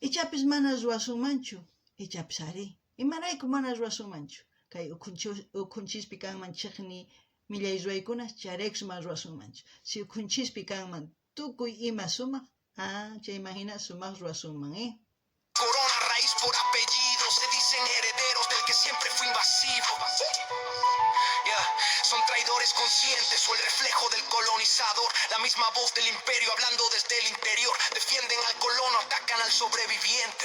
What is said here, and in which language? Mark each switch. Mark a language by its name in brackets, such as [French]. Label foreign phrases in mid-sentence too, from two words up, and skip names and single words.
[Quechua] Ichapis mana ruwasunmanchu, ichapis ari. Imarayku mana ruwasunmanchu. Kay ukhunchis kanman chiqni millay ruwaykuna, chayraykus mana ruwasunmanchu. Si ukhunchis kanman tukuy ima sumaq, chayman hina sumaq ruwasunman, [Spanish] Corona raíz por apellido, se dicen herederos del que siempre fue invasivo. Son traidores conscientes o el reflejo del colonizador. La misma voz del imperio hablando desde el interior. Defienden al colono, atacan al sobreviviente.